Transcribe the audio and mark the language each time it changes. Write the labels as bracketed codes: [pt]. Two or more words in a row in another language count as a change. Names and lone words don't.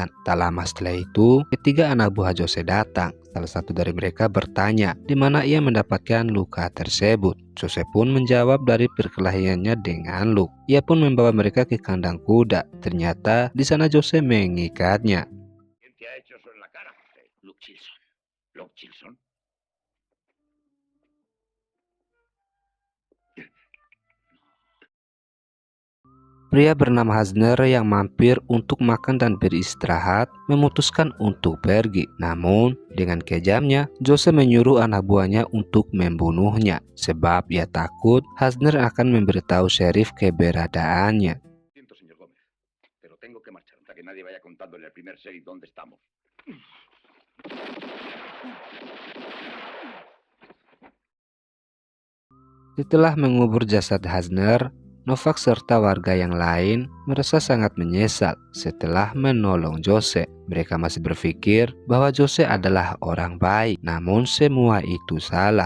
[id] Tak lama setelah itu, ketiga anak buah Jose datang. Salah satu dari mereka bertanya di mana ia mendapatkan luka tersebut. Jose pun menjawab dari perkelahiannya dengan Luke. Ia pun membawa mereka ke kandang kuda. Ternyata di sana Jose mengikatnya. [es] ¿Quién te ha hecho eso en la cara, José? Luke Chilson. ¿Luke Chilson? [id] Pria bernama Hasner yang mampir untuk makan dan beristirahat memutuskan untuk pergi. Namun, dengan kejamnya, Jose menyuruh anak buahnya untuk membunuhnya sebab ia takut Hasner akan memberitahu sheriff keberadaannya. [es] Siento, señor Gómez, pero tengo que marchar hasta que nadie vaya contándole al primer sheriff dónde estamos. [id] Setelah mengubur jasad Hasner, Novak serta warga yang lain merasa sangat menyesal setelah menolong Jose. Mereka masih berpikir bahwa Jose adalah orang baik, namun semua itu salah.